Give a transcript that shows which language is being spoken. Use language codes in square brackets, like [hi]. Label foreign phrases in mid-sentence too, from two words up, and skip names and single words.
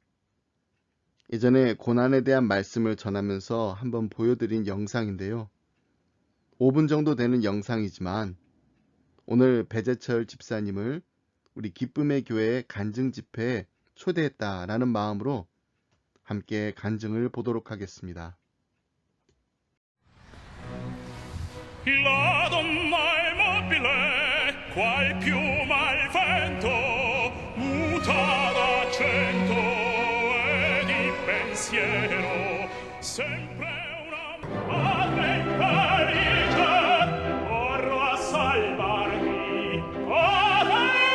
[ko] 예전에 고난에 대한 말씀을 전하면서 한번 보여드린 영상인데요. 5분 정도 되는 영상이지만 오늘 배제철 집사님을 우리 기쁨의 교회 간증 집회에 초대했다라는 마음으로 함께 간증을 보도록 하겠습니다. [it] La donna è mobile, qual piuma al vento, muta d'accento e di pensiero, sempre una madre in Parigi, corro a salvarmi, corro